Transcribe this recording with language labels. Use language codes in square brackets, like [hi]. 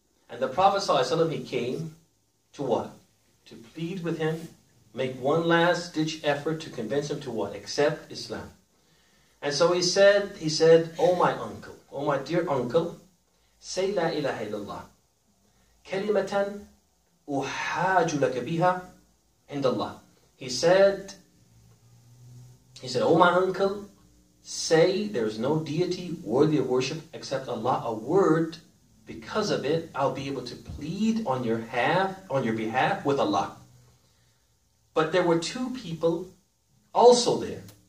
[en] And the Prophet ﷺ, he came to what? To plead with him, make one last ditch effort to convince him to what? Accept Islam. And so he said, oh my uncle, oh my dear uncle, say la ilaha illallah. [ar] كلمة أحاج لك بها عند الله. [en] He said, oh my uncle, say there is no deity worthy of worship except Allah. A word, because of it, I'll be able to plead on your behalf with Allah. But there were two people also there.